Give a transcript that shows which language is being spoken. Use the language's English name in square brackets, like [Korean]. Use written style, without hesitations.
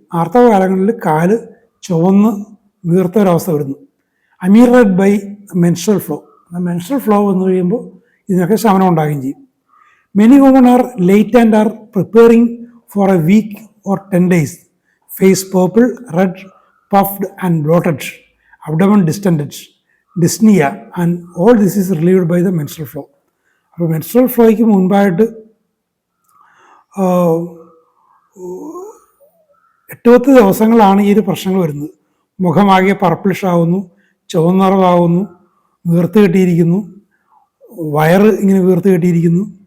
[Malayalam] ആർത്തവ കാലങ്ങളിൽ കാല് ചുവന്ന് വീർത്ത ഒരവസ്ഥ വരുന്നു. [English] അമീറഡ് by menstrual flow. [Malayalam] Menstrual flow വന്നു കഴിയുമ്പോൾ ഇതിനൊക്കെ ശമനം ഉണ്ടാകുകയും ചെയ്യും. [English] Many women are late and are preparing for a week or 10 days. Face purple, red, puffed and bloated, abdomen distended, dyspnea, and all this is relieved by the menstrual flow. [Malayalam] അപ്പോൾ menstrual ഫ്ലോയ്ക്ക് മുൻപായിട്ട് 8-10 ദിവസങ്ങളാണ് ഈ ഒരു പ്രശ്നങ്ങൾ വരുന്നത്. മുഖമാകെ purplish ആവുന്നു, ചുവന്നറവാകുന്നു, വീർത്ത് കെട്ടിയിരിക്കുന്നു, വയറ് ഇങ്ങനെ വീർത്ത് കെട്ടിയിരിക്കുന്നു.